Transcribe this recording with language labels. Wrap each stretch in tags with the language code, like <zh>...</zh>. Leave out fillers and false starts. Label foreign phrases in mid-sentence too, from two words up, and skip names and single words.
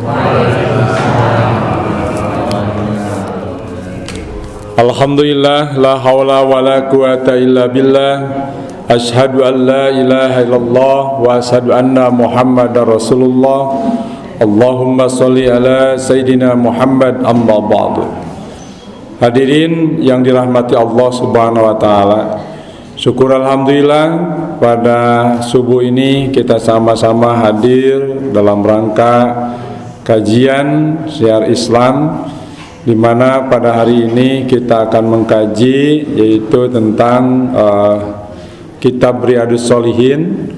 <ar>الحمد لله لا حول ولا قوة إلا بالله. أشهد أن لا إله إلا الله وأشهد أن محمدا رسول الله. اللهم صل على سيدنا محمد أما بعد.</ar> <id>Hadirin yang dirahmati Allah</id> <ar>سبحانه وتعالى.</ar> <id>Syukur alhamdulillah pada subuh ini kita sama-sama hadir dalam rangka kajian syiar Islam, di mana pada hari ini kita akan mengkaji yaitu tentang kitab Riyadhus Shalihin.</id>